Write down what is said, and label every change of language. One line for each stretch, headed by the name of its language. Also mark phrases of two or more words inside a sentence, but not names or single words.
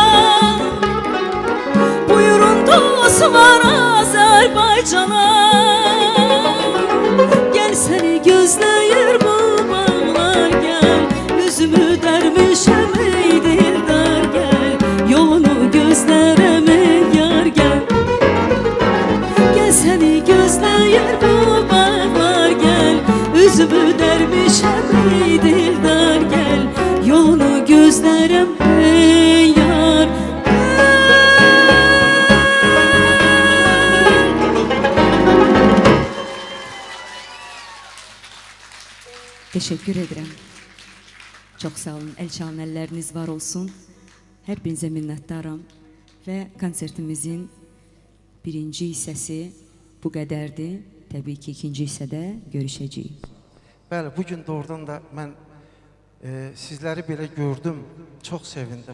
Azerbaijani: Buyurun dostlar Azərbaycana. Gəl səni gözləyir bu bağlar gəl. Üzümü dərmişəm ey dildar gəl. Yolunu gözlərime yar gel. Gel seni gözləyir bu bağlar gel. Üzümü dərmişəm ey dildar gel. Yolunu gözlərime yar gel.
Turkish: Teşekkür ederim. Çok sağ olun. El çalan elleriniz var olsun.
Azerbaijani: Hər birinizə minnətdaram və konsertimizin birinci hissəsi bu qədərdir. Təbii ki, ikinci hissədə görüşəcəyik. Bəli, bugün doğrudan da mən sizləri belə gördüm, çox sevindim.